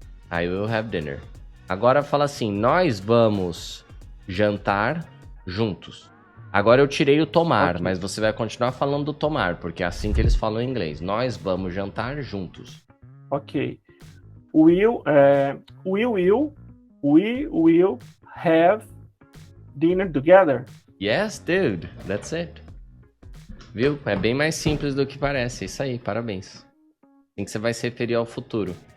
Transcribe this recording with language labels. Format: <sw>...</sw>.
<en>I will have dinner.</en> <pt>Agora fala assim, nós vamos jantar juntos. Agora eu tirei o tomar, mas você vai continuar falando do tomar, porque é assim que eles falam em inglês. Nós vamos jantar juntos. Ok.</pt> <en>We will have dinner together. Yes, dude. That's it.</en> <pt>Viu? É bem mais simples do que parece. Isso aí, parabéns. Assim que você vai se referir ao futuro.</pt>